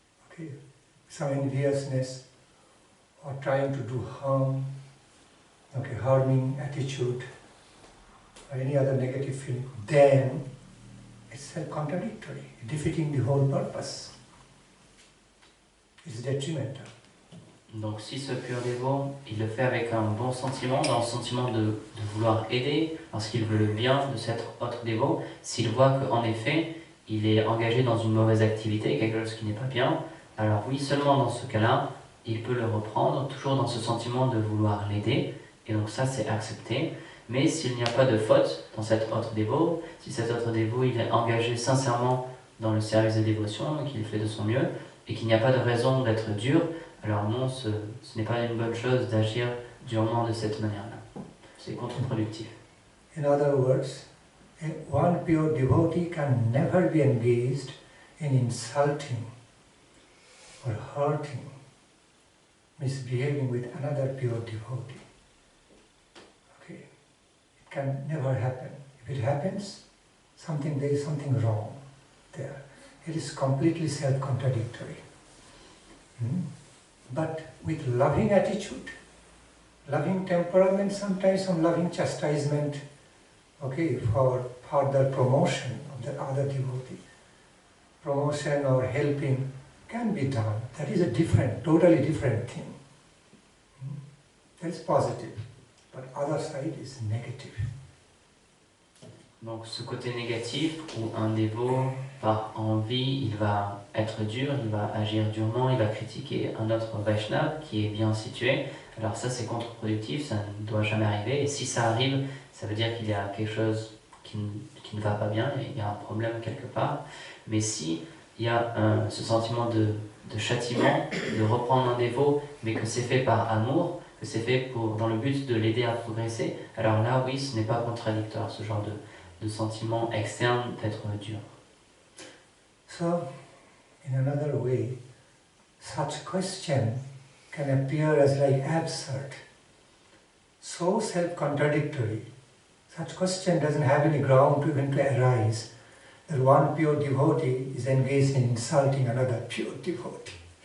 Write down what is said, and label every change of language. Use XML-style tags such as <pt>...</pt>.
<en>okay, some enviousness or trying to do harm, okay, harming attitude or any other negative feeling, then it's self-contradictory, defeating the whole purpose. It's detrimental.</en> <fr>Donc si ce pur dévot, il le fait avec un bon sentiment, dans le sentiment de vouloir aider, lorsqu'il veut le bien de cet autre dévot, s'il voit qu'en effet, il est engagé dans une mauvaise activité, quelque chose qui n'est pas bien, alors oui, seulement dans ce cas-là, il peut le reprendre, toujours dans ce sentiment de vouloir l'aider, et donc ça c'est accepté. Mais s'il n'y a pas de faute dans cet autre dévot, si cet autre dévot il est engagé sincèrement dans le service de dévotion, qu'il fait de son mieux, et qu'il n'y a pas de raison d'être dur, alors non, ce n'est pas une bonne chose d'agir durement de cette manière-là. C'est contre-productif.</fr> <en>In other words, one pure devotee can never be engaged in insulting or hurting, misbehaving with another pure devotee. Okay, it can never happen. If it happens, there is something wrong there. It is completely self-contradictory. But with loving attitude, loving temperament, sometimes some loving chastisement, okay, for further promotion of the other devotee, promotion or helping can be done. That is a different, totally different thing. That is positive, but other side is negative.</en> <fr>Donc ce côté négatif où un dévot, par envie, il va être dur, il va agir durement, il va critiquer un autre Vaishnava qui est bien situé, alors ça c'est contre-productif, ça ne doit jamais arriver, et si ça arrive, ça veut dire qu'il y a quelque chose qui ne va pas bien, il y a un problème quelque part. Mais si il y a ce sentiment de châtiment, de reprendre un dévot, mais que c'est fait par amour, que c'est fait dans le but de l'aider à progresser, alors là oui, ce n'est pas contradictoire, ce genre de sentiment externe d'être dur.</fr> <en>So, in another way, such question can appear as like absurd, so self-contradictory. Such question doesn't have any ground to even to arise, that one pure devotee is engaged in insulting another pure devotee.</en>